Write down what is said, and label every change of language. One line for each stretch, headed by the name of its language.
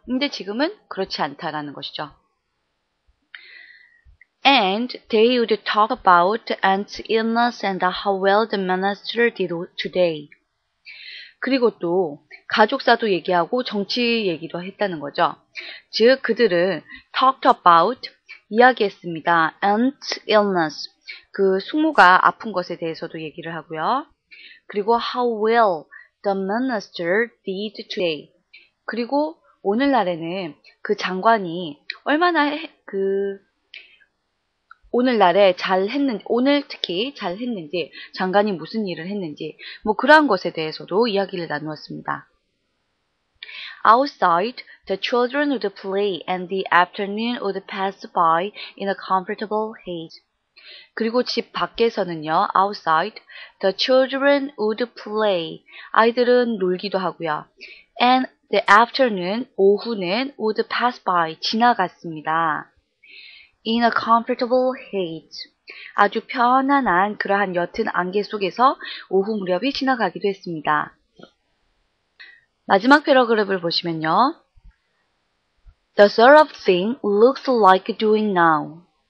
Korean: 근데 지금은 그렇지 않다라는 것이죠.
English: And they would talk about aunt's illness and how well the minister did today.
Korean: 그리고 또 가족사도 얘기하고 정치 얘기도 했다는 거죠. 즉 그들은
English: talked about,
Korean: 이야기했습니다.
English: aunt's illness,
Korean: 그 숙모가 아픈 것에 대해서도 얘기를 하고요. 그리고
English: how well the minister did today.
Korean: 그리고 오늘날에는 그 장관이 얼마나 오늘날에 잘했는지, 오늘 특히 잘했는지, 장관이 무슨 일을 했는지, 뭐 그러한 것에 대해서도 이야기를 나누었습니다.
English: Outside, the children would play and the afternoon would pass by in a comfortable haze.
Korean: 그리고 집 밖에서는요,
English: outside, the children would play.
Korean: 아이들은 놀기도 하고요.
English: And the afternoon,
Korean: 오후는
English: would pass by,
Korean: 지나갔습니다.
English: In a comfortable haze.
Korean: 아주 편안한 그러한 옅은 안개 속에서 오후 무렵이 지나가기도 했습니다. 마지막 패러그랩을 보시면요.
English: The sort of thing looks like doing now.